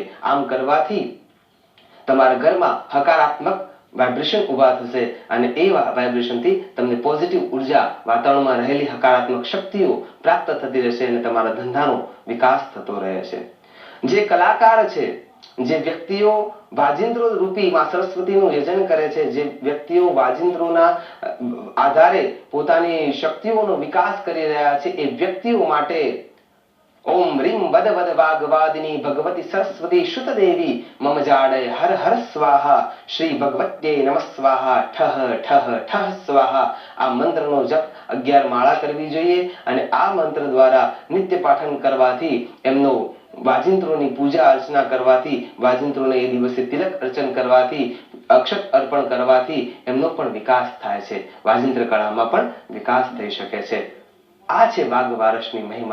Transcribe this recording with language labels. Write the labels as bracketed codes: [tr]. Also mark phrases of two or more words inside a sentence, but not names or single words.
[gu] આમ કરવાથી તમારા ઘરમાં હકારાત્મક વાઇબ્રેશન ઉભા થશે અને એ વાઇબ્રેશનથી તમને પોઝિટિવ ઉર્જા, વાતાવરણમાં રહેલી હકારાત્મક શક્તિઓ પ્રાપ્ત થતી રહેશે અને તમારા ધંધાનો વિકાસ થતો રહે છે। જે કલાકાર છે, જે વ્યક્તિઓ વાજિંત્રો રૂપી માં સરસ્વતીનું યજન કરે છે, જે વ્યક્તિઓ વાજિંત્રોના આધારે પોતાની શક્તિઓનો વિકાસ કરી રહ્યા છે એ વ્યક્તિઓ માટે [sa] ओम ह्रीं वद वद वाग्वादिनी भगवती सरस्वती शुत देवी मम जाडय हर हर स्वाहा श्री भगवत्यै नमः स्वाहा ठह ठह ठह स्वाहा। [gu] આ મંત્રનો જપ 11 માળા કરવી જોઈએ અને આ મંત્ર દ્વારા નિત્ય પાઠન કરવાથી એમનો વાજિંત્રોની પૂજા અર્ચના કરવાથી, વાજિંત્રોને એ દિવસે તિલક અર્ચન કરવાથી, અક્ષત અર્પણ કરવાથી એમનો પણ વિકાસ થાય છે। વાજિંત્ર કળામાં પણ વિકાસ થઈ શકે છે। આ છે વાઘ બારસની મહિમા।